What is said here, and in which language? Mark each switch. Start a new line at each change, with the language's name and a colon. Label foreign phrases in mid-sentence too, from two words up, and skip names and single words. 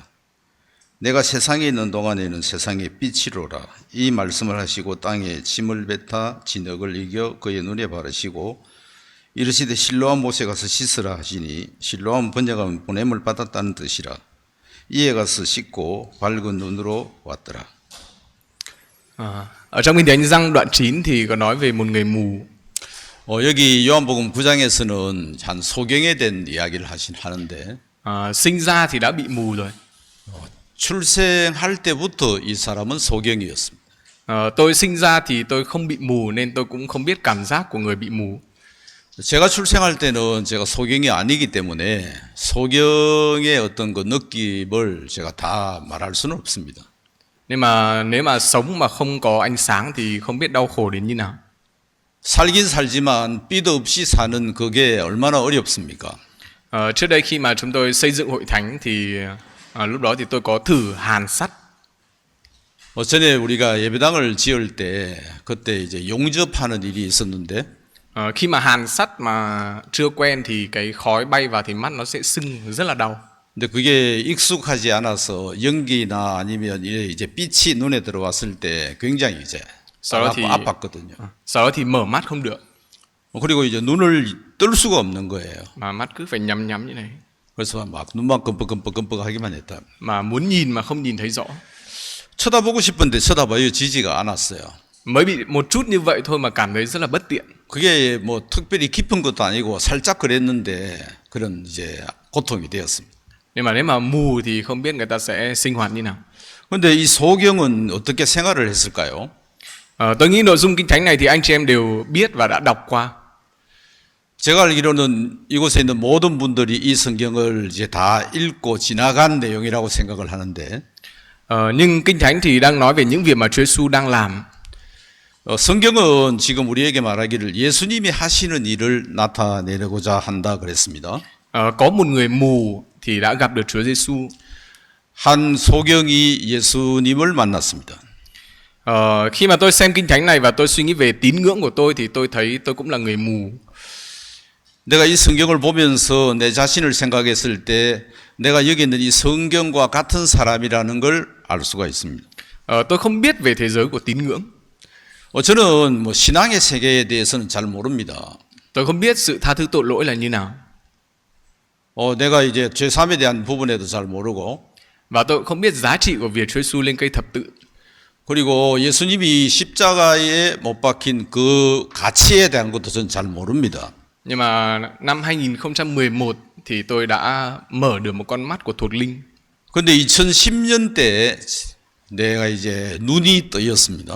Korean: 내가 세상에 있는 동안에는 세상의 빛이로라. 이 말씀을 하시고 땅에 침을 뱉어 진흙을 이겨 그의 눈에 바르시고 이르시되 실로암 못에 가서 씻으라 하시니 실로암 번역하면 보냄을 받았다는 뜻이라. 이에 가서 씻고 밝은 눈으로 왔더라.
Vietnamese: Ở trong Kinh Thánh Giăng đoạn 9 thì có nói về một người mù.
Korean: 여기 요한복음 9장에서는 한 소경에 대한 이야기를 하는데
Vietnamese: Sinh ra thì đã bị mù rồi.
Korean: 출생할 때부터 이 사람은 소경이었습니다.
Vietnamese: Tôi sinh ra thì tôi không bị mù nên tôi cũng không biết cảm giác của người bị mù.
Korean: 제가 출생할 때는 제가 소경이 아니기 때문에 소경의 어떤 그 느낌을 제가 다 말할 수는 없습니다.
Vietnamese: Nhưng mà nếu mà sống mà không có ánh sáng thì không biết đau khổ đến như nào.
Korean: 살긴 살지만 빛 없이 사는 그게 얼마나 어렵습니까?
Vietnamese: Trước đây khi mà chúng tôi xây dựng hội thánh thì lúc đó thì tôi có thử hàn sắt.
Korean: 전에 우리가 예배당을 지을 때 그때 이제 용접하는 일이 있었는데
Vietnamese: Khi mà hàn sắt mà chưa quen thì cái khói bay vào thì mắt nó sẽ sưng rất là đau.
Korean: 근데 그게 익숙하지 않아서 연기나 아니면 이제 빛이 눈에 들어왔을 때 굉장히 이제 아팠거든요.
Vietnamese: Sau đó thì mở mắt không được.
Korean: 그리고 이제 눈을 뜰 수가 없는 거예요.
Vietnamese: Mà mắt cứ phải nhắm nhắm như này.
Korean: 그래서 막 눈만 끔뻑끔뻑하기만 했다.
Vietnamese: Mà muốn nhìn mà không nhìn thấy rõ.
Korean: 쳐다보고 싶은데 쳐다봐지지가 않았어요.
Vietnamese: Mới bị một chút như vậy thôi mà cảm thấy rất là bất tiện.
Korean: 그게 뭐 특별히 깊은 것도 아니고 살짝 그랬는데 그런 이제 고통이 되었습니다.
Vietnamese: Nhưng mà nếu mà mù thì không biết người ta sẽ sinh hoạt như nào.
Korean: 근데 이 소경은 어떻게 생활을 했을까요?
Vietnamese: Tôi nghĩ nội dung Kinh Thánh này thì anh chị em đều biết và đã đọc qua.
Korean: 제가 알기로는 이곳에 있는 모든 분들이 이 성경을 이제 다 읽고 지나간 내용이라고 생각을 하는데
Vietnamese: Nhưng Kinh Thánh thì đang nói về những việc mà Chúa Giêsu đang làm.
Korean: 성경은 지금 우리에게 말하기를 예수님이 하시는 일을 나타내고자 한다 그랬습니다.
Vietnamese: Có một người mù thì đã gặp được Chúa Giêsu.
Korean: 한 소경이 예수님을 만났습니다.
Vietnamese: Khi mà tôi xem Kinh Thánh này và tôi suy nghĩ về tín ngưỡng của tôi thì tôi thấy tôi cũng là người mù.
Korean: 내가 이 성경을 보면서 내 자신을 생각했을 때 내가 여기 있는 이 성경과 같은 사람이라는 걸 알 수가 있습니다.
Vietnamese: Tôi không biết về thế giới của tín ngưỡng.
Korean: 저는 뭐 신앙의 세계에 대해서는 잘 mo릅니다.
Vietnamese: Tôi không biết sự tha thứ tội lỗi là như nào.
Korean: 내가 이제 제3에 대한 부분에도 잘 모르고
Vietnamese: Và tôi không biết giá trị của việc Chúa Giêsu lên cây thập tự.
Korean: 그리고 예수님이 십자가에 못 박힌 그 가치에 대한 것도 저는 잘 모릅니다.
Vietnamese: Nhưng mà năm 2011 thì tôi đã mở được một con mắt của thuộc linh.
Korean: 근데 2010년 때 내가 이제 눈이 뜨였습니다.